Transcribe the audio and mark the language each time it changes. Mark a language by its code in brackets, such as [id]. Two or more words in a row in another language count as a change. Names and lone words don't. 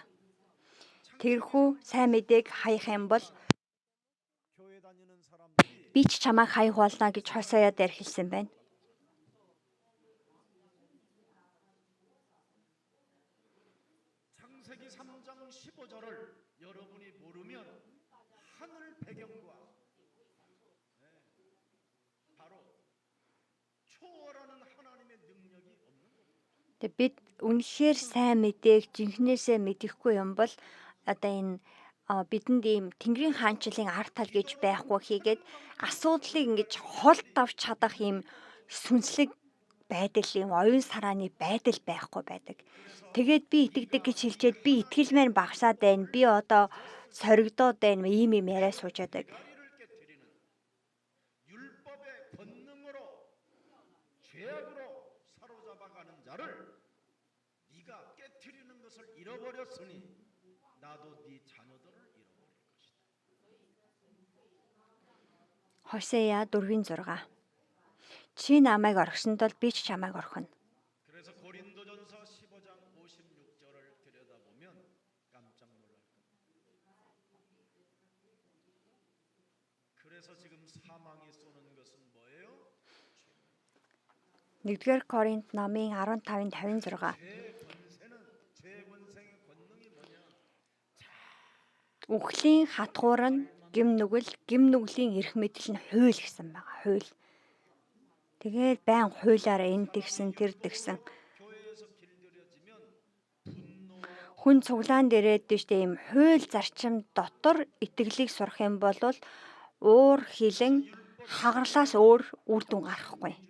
[mn] Тэрхүү сайн мэдээг хаях юм бол би ч чамайг хаях болно гэж Хосея дээр хэлсэн байна. [ko] 창세기 3장 15절을 여러분이 모르면 하늘 배경과 바로 초월하는 하나님의 능력이 없는 겁니다. [mn] Бид үнэхээр сайн мэдээг жинхнээсээ мэдэхгүй юм бол одоо энэ бидэнд ийм Тэнгэрийн хаанчлалын ард тал гэж байхгүй хийгээд асуудлыг ингэж хол давж чадах ийм сүнслэг байдал, ийм оюун санааны байдал байхгүй байдаг. Тэгээд би итгэдэг гэж хэлчихэд би итгэл маань багасаад байна. Би одоо соригдоод байна. Ийм яриа суужаадаг. [ko] 율법의 권능으로 죄악으로 사로잡아가는 자를 네가 깨트리는 것을 잃어버렸으니 나도 네 자녀들을 잃어버릴 것이다. [mn] Хосея 4:6. Чи намайг орхисон тул би ч чамайг орхино. [ko] 그래서 고린도전서 15장 56절을 들여다보면 깜짝 놀랄 겁니다. 그래서 지금 사망이 쏘는 것은 뭐예요? [mn] 1-р Коринт номын 15:56. [ko] 죄 권세의 권능이 뭐냐? [mn] Үхлийн хатгуур нь гим нүглийн эрх мэдэл нь хууль гэсэн байгаа. Хууль. Тэгээд байн хуулиараа энэ тэгсэн тэр тэгсэн. Хүн цуглаанд ирээд штэ ийм хууль зарчим дотор итгэлийг сурах юм бол уур хилэн хагарлаас өөр үр дүн гарахгүй.